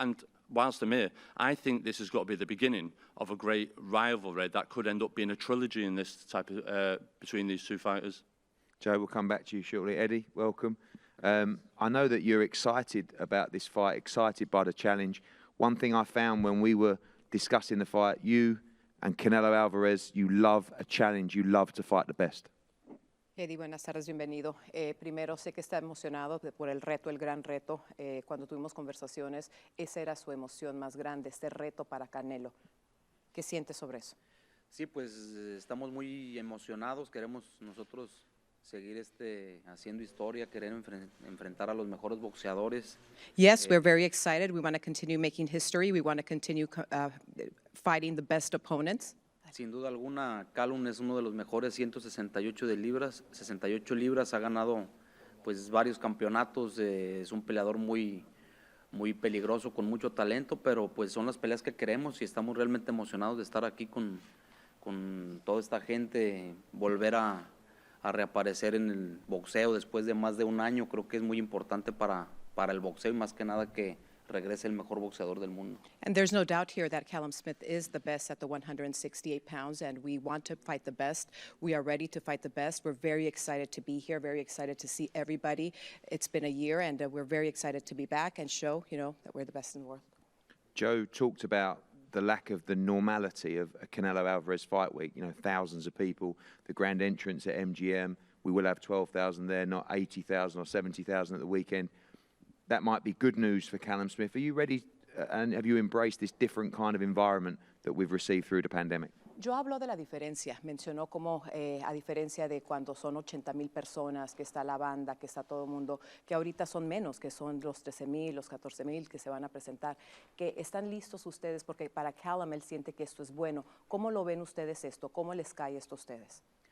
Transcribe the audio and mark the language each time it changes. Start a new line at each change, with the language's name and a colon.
English: And whilst I'm here, I think this has got to be the beginning of a great rivalry that could end up being a trilogy in this type of between these two fighters. Joe, we'll come back to you shortly. Eddie, welcome. I know that you're excited about this fight, excited by the challenge. One thing I found when we were discussing the fight, you and Canelo Alvarez, you love a challenge, you love to fight the best.
Spanish: Eddie, buenas tardes, bienvenido. Primero, sé que está emocionado por el reto, el gran reto. Cuando tuvimos conversaciones, esa era su emoción más grande, este reto para Canelo. ¿Qué siente sobre eso? Sí, pues estamos muy emocionados, queremos nosotros seguir haciendo historia, querer enfrentar a los mejores boxeadores.
English: Yes, we're very excited. We want to continue making history. We want to continue fighting the best opponents.
Spanish: Sin duda alguna, Callum es uno de los mejores 168 libras, 68 libras, ha ganado pues varios campeonatos, es un peleador muy peligroso, con mucho talento, pero pues son las peleas que queremos y estamos realmente emocionados de estar aquí con toda esta gente, volver a reaparecer en el boxeo después de más de un año. Creo que es muy importante para el boxeo y más que nada que regrese el mejor boxeador del mundo.
English: And there's no doubt here that Callum Smith is the best at the 168 pounds, and we want to fight the best. We are ready to fight the best. We're very excited to be here, very excited to see everybody. It's been a year, and we're very excited to be back and show, that we're the best in the world. Joe talked about the lack of the normality of a Canelo Alvarez fight week. Thousands of people, the grand entrance at MGM. We will have 12,000 there, not 80,000 or 70,000 at the weekend. That might be good news for Callum Smith. Are you ready and have you embraced this different kind of environment that we've received through the pandemic?
Spanish: Yo hablo de la diferencia, mencionó como a diferencia de cuando son 80,000 personas, que está la banda, que está todo el mundo, que ahorita son menos, que son los 13,000, los 14,000 que se van a presentar, que están listos ustedes porque para Callum él siente que esto es bueno. ¿Cómo lo ven ustedes esto? ¿Cómo les cae esto a ustedes?